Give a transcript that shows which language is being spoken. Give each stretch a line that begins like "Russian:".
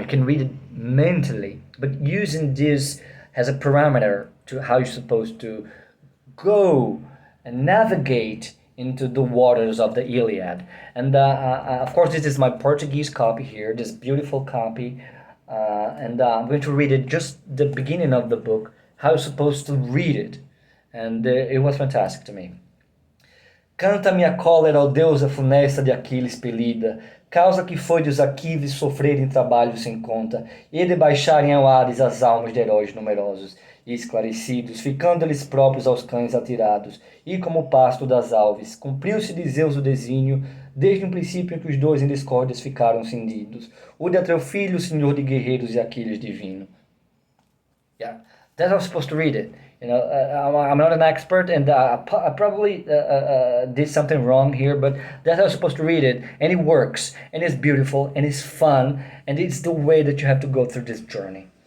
English: You can read it mentally, but using this as a parameter to how you're supposed to go and navigate into the waters of the Iliad. And of course, this is my Portuguese copy here, this beautiful copy. And I'm going to read it just the beginning of the book, how you're supposed to read it. And it was fantastic to me.
Portuguese: Canta minha cólera, ó deusa funesta de Aquiles pelida, causa que foi dos Aquiles sofrerem trabalho sem conta, e de baixarem ao Ares as almas de heróis numerosos e esclarecidos, ficando eles próprios aos cães atirados, e como o pasto das alves, cumpriu-se de Zeus o desígnio desde um princípio em que os dois em discórdias ficaram cindidos. O de Atreu senhor de guerreiros e Aquiles divino.
English: Yeah, that's how I'm supposed to read it. I'm not an expert, and I probably did something wrong here, but that's how I'm supposed to read it, and it works, and it's beautiful, and it's fun, and it's the way that you have to go through this journey.